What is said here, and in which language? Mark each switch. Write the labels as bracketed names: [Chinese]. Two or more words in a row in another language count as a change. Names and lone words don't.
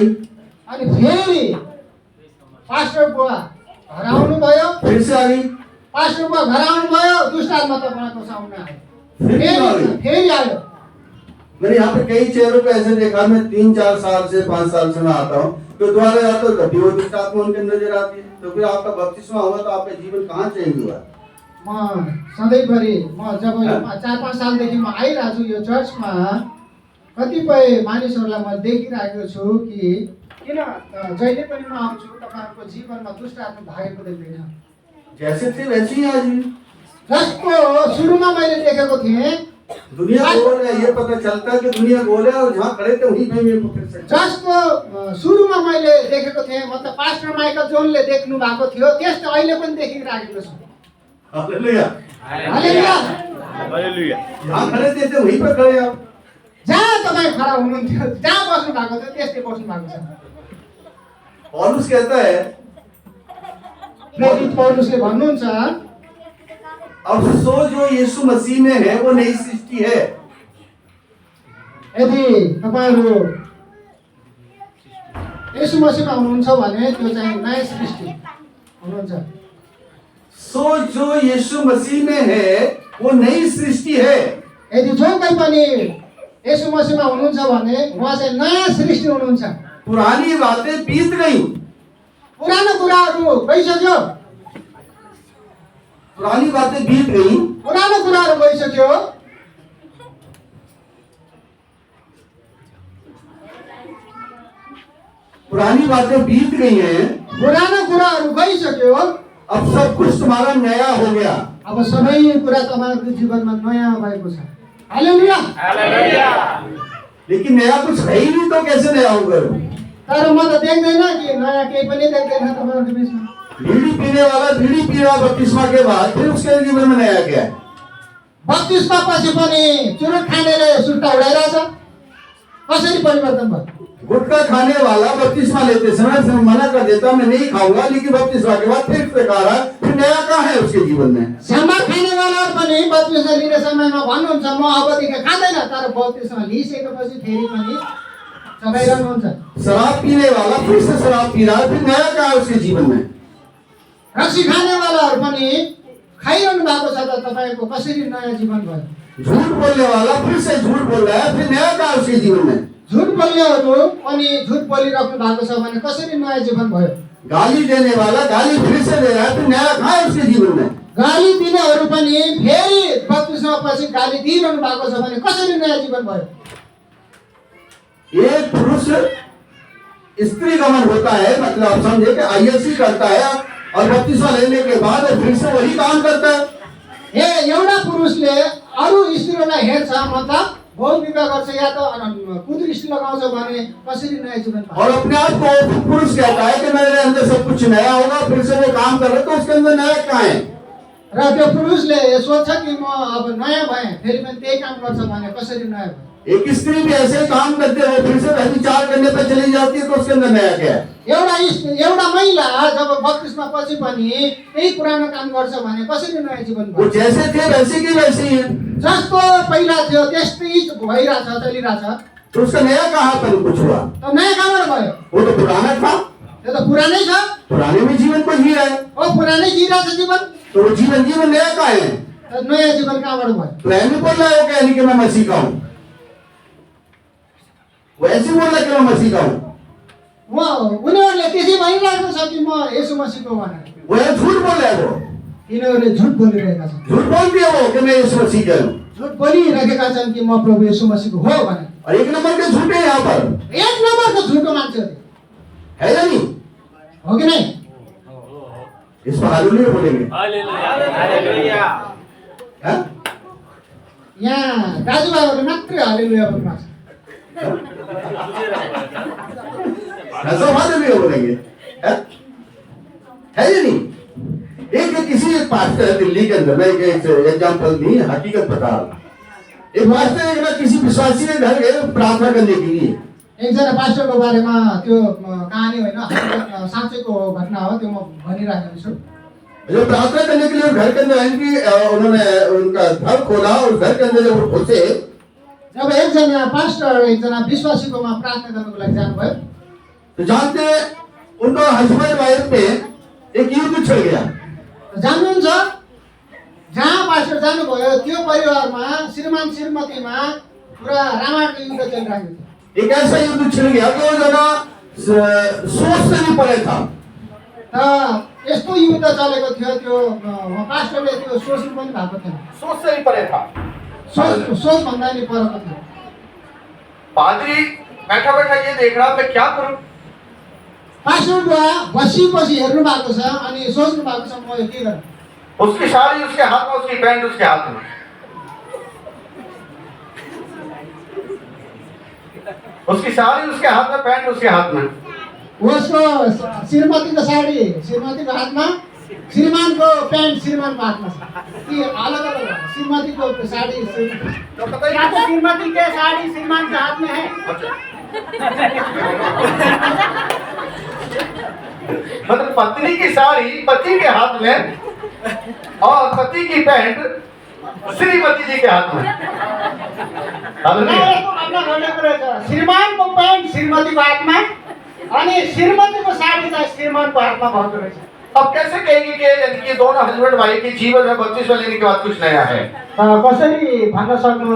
[Nepali] अनि फेरि पास्टर बुवा घर आउनुभयो, [Hindi] फिर से आ गई। [Nepali] पास्टर बुवा घर आउनुभयो, दुष्ट आत्मा तपाईँको सामने [Hindi] फिर क्यों आ [Nepali] आयो, [Hindi] गई? [Nepali] फेरि आयो। [Hindi] मैंने यहाँ पे कई चेहरों पे ऐसे देखा, मैं 3-4 साल से 5 साल से मैं आता हूँ, तो दोबारा जाता हूँ तभी वो दुष्ट आत्मा उनके अंदर नजर आती है। तो फिर आपका बपतिस्मा हुआ तो आपका जीवन कहाँ चेंज हुआ? [Nepali] म सधैँभरि जब यो 4-5 सालदेखि म आइरहेको छु यो चर्चमा, कतिपय मानिसहरूलाई म देखिरहेको छु कि किन जहिले पनि म आउँछु तपाईँहरूको जीवनमा दुष्ट आत्मा भागेको देख्दैन। [Hindi] जैसे थे वैसे ही आज भी। [Nepali] जस्तो सुरुमा मैले देखेको थिएँ, [Hindi] दुनिया गोल है, ये पता चलता है कि दुनिया गोल है और जहाँ खड़े थे वहीं पे मेरे को फिर से। [Nepali] जस्तो सुरुमा मैले देखेको थिएँ, मतलब पास्टर माइकल जोनले देख्नु भएको थियो, त्यस्तो अहिले पनि देखिराखेको छु। हालेलुया। हालेलुया। हालेलुया। [Hindi] जहाँ खड़े थे वहीं पर खड़े आप। [Nepali] जहाँ तपाईँ खडा हुनुहुन्थ्यो, जहाँ बस्नु भएको थियो त्यस्तै बस्नु भएको छ। [Hindi] पौलुस कहता है, [Nepali] प्रेरित पौलुसले भन्नुहुन्छ, [Hindi] अब सो जो यीशु मसीह में है वो नई सृष्टि है। [Nepali] यदि तपाईहरु येशू मसीहमा हुनुहुन्छ भने त्यो चाहिँ नयाँ सृष्टि हुनुहुन्छ। [Hindi] सो जो यीशु मसीह में है वो नई सृष्टि है। [Nepali] यदि जो कोही पनि येशू मसीहमा हुनुहुन्छ भने उहाँ चाहिँ नयाँ सृष्टि हुनुहुन्छ। [Hindi] पुरानी बातें बीत गई, [Nepali] पुरानो कुराहरू गइसक्यो, [Hindi] पुरानी बातें बीत गई, [Nepali] पुरानो कुराहरू गइसक्यो। [Hindi] पुरानी बातें बीत गई हैं, [Nepali] पुरानो कुराहरू गइसक्यो। [Hindi] अब सब कुछ तुम्हारा नया हो गया। [Nepali] अब सबै कुरा तपाईँको जीवनमा नयाँ भएको छ। हालेलुया। हालेलुया। [Hindi] लेकिन नया कुछ है ही नहीं तो कैसे नया होगा? [Nepali] तर म त देख्दैन कि नयाँ केही पनि देख्दैन तपाईँहरूको बिचमा। [Hindi] बीड़ी पीने वाला बीड़ी पी रहा बपतिस्मा के बाद, फिर उसके जीवन में नया क्या है? [Nepali] बत्तिसमा पछि पनि चुरुट खानेले सुट्टा उडाइरहेछ, कसरी परिवर्तन भयो? [Hindi] गुटखा खाने वाला बपतिस्मा लेते समय से मना कर देता मैं नहीं खाऊंगा, लेकिन बपतिस्मा के बाद फिर खा रहा, फिर नया कहाँ है उसके जीवन में? [Nepali] शराब खानेवालाहरू पनि बत्तिसमा लिने समयमा भन्नुहुन्छ म अबदेखि खाँदैन, तर बत्तिसमा लिइसकेपछि फेरि पनि चबाइरहनुहुन्छ। [Hindi] शराब पीने वाला फिर से शराब पी रहा है, फिर नया कहाँ है उसके जीवन में? [Nepali] रक्सी खानेवालाहरू पनि खाइरहनु भएको छ त तपाईँको कसरी नयाँ जीवन भयो? [Hindi] झूठ बोलने वाला फिर से झूठ बोल रहा है, फिर नया कहाँ है उसके जीवन में? [Nepali] झुट बोल्नेहरू पनि झुट बोलिराख्नु भएको छ भने कसरी नयाँ जीवन भयो? [Hindi] गाली देने वाला गाली फिर से दे रहा है, फिर नया कहाँ है उसके जीवन में? [Nepali] गाली दिनेहरू पनि फेरि बत्तिसमा पछि गाली दिइरहनु भएको छ भने कसरी नयाँ जीवन भयो? [Hindi] एक पुरुष स्त्री गमन होता है, मतलब आप समझे कि आईएससी करता है और बपतिस्मा लेने के बाद फिर से वही काम करता है। [Nepali] एउटा पुरुषले अरू स्त्रीलाई हेर्छ, मतलब बहुत विवाह गर्छ या त कुदृष्टि लगाउँछ भने कसरी नयाँ जीवन पाउँछ? [Hindi] और अपने आप को पुरुष कहता है कि मेरे अंदर सब कुछ नया होगा, फिर से वो काम कर रहे तो उसके अंदर नया कहाँ है? [Nepali] र त्यो पुरुषले सोच्छ कि म अब नयाँ भएँ, फेरि पनि त्यही काम गर्छ भने कसरी नयाँ भयो? [Hindi] एक स्त्री भी ऐसे काम करते हुए फिर से व्यभिचार करने पर चली जाती है तो उसके अंदर नया क्या है? [Nepali] एउटा महिला जब बत्तिसमा पछि पनि त्यही पुरानो काम गर्छ भने कसरी नयाँ जीवन [Hindi] वो [Nepali] भयो? [Hindi] जैसे थे वैसे की वैसे ही है, [Nepali] जस्तो पहिला थियो त्यस्तै भइरहेछ, चलिरहेछ। [Hindi] तो उसका नया कहाँ पर कुछ हुआ? [Nepali] त नयाँ कहाँबाट भयो? [Hindi] वो तो पुराना था, [Nepali] त्यो त पुरानै छ। [Hindi] पुराने में जीवन को जी रहा है, [Nepali] ओ पुरानै जिरहेछ जीवन, [Hindi] तो वो जीवन नया कहाँ है? [Nepali] त नयाँ जीवन कहाँबाट भयो? [Hindi] तो ऐसे बोल रहा है वो कहने कि मैं मसीह का हूँ, वो ऐसे बोल रहा है कि मैं मसीह का हूँ, [Nepali] उनीहरूले त्यसै भनिरहेको छ कि म येशू मसीहको भनेर। [Hindi] वो है झूठ बोल रहा है, वो [Nepali] यिनीहरूले झुट बोलिरहेका छन्, [Hindi] झूठ बोल दिया वो कि मैं यीशु मसीह का हूँ। [Nepali] झुट बोलिरहेका छन् कि म प्रभु येशू मसीहको हो भनेर। [Hindi] और एक नंबर के झूठे हैं यहाँ पर, [Nepali] एक नम्बरको झुटो मान्छेहरू [Hindi] है या नहीं? [Nepali] हो कि नै? [Hindi] इस पर हालेलुया बोलेंगे, हालेलुया। हैं? [Nepali] यहाँ दाजुभाइहरूले मात्रै हालेलुया बोल्नु भएको छ। [Hindi] ऐसा हालेलुया बोलेंगे, हैं? है या नहीं? एक किसी पास्टर दिल्ली के अंदर, मैं एक एग्जाम्पल नहीं हकीकत बता रहा हूँ। एक पास्टर एक ना किसी विश्वासी के घर गए प्रार्थना करने के लिए, [Nepali] एकजना पास्टरको बारेमा त्यो कहानी होइन, हकीकत साँच्चैको घटना हो, त्यो म भनिराखेको छु। [Hindi] जो प्रार्थना करने के लिए घर के अंदर आएंगे, उन्होंने उनका घर खोला और घर के अंदर जब वो घुसे, [Nepali] जब एकजना पास्टर एकजना विश्वासीकोमा प्रार्थना गर्नको लागि जानुभयो, [Hindi] तो जानते हैं उनका [English] husband wife [Hindi] में एक युद्ध छिड़ गया। [Nepali] जान्नुहुन्छ जहाँ पास्टर जानुभयो त्यो परिवारमा श्रीमान श्रीमतीमा पुरा रामायणको युद्ध चलिरहेको थियो। [Hindi] एक ऐसा युद्ध छिड़ गया कि वो जना सोच से भी परे था। [Nepali] त यस्तो युद्ध चलेको थियो, त्यो पास्टरले त्यो सोच्नु पनि भएको थिएन, [Hindi] सोच से ही परे था। [Nepali] सोच भन्दा नि परको थियो। [Hindi] पादरी बैठा बैठा ये देख रहा मैं क्या करूं। [Nepali] पास्टर बुवा बसी हेर्नु भएको छ अनि सोच्नु भएको छ म यो के गरौँ। [Hindi] उसकी साड़ी उसके हाथ में, उसकी पैंट उसके हाथ में, उसकी साड़ी उसके हाथ में, पैंट उसके हाथ में। [Nepali] उसको श्रीमतीको साडी श्रीमतीको हातमा, श्रीमानको प्यान्ट श्रीमानको हातमा छ कि अलग अलग हो? श्रीमतीको साडी [Hindi] तो पता या तो श्रीमती के साड़ी श्रीमान के हाथ में है। मतलब पत्नी की साड़ी पति के हाथ में और पति की पैंट श्रीमती जी के हाथ में। [Nepali] यसको मतलब भन्ने कुरा छ, श्रीमानको प्यान्ट श्रीमतीको हातमा अनि श्रीमतीको साडी चाहिँ श्रीमानको हातमा भएको रहेछ। [Hindi] अब कैसे कहेंगे कि यानी कि दोनों [English] husband wife [Hindi] के जीवन में बपतिस्मा लेने के बाद कुछ नया है? [Nepali] कसरी भन्न सक्नुहुन्छ?